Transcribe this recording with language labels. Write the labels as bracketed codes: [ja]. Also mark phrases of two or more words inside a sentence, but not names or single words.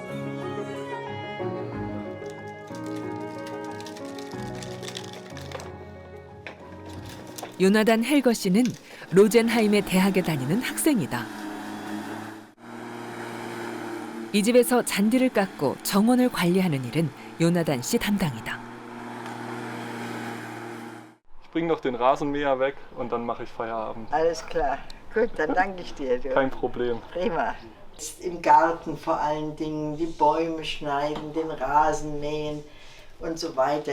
[ko] 요나단 헬거 씨는 로젠하임의 대학에 다니는 학생이다. 이 집에서 잔디를 깎고 정원을 관리하는 일은 요나단 씨 담당이다. [de] Ich bring noch den Rasenmäher weg und dann mache ich Feierabend. Alles klar. Gut, dann danke ich dir. Du. Kein Problem. Prima. Im Garten vor allen Dingen die Bäume schneiden, den Rasen mähen und so weiter.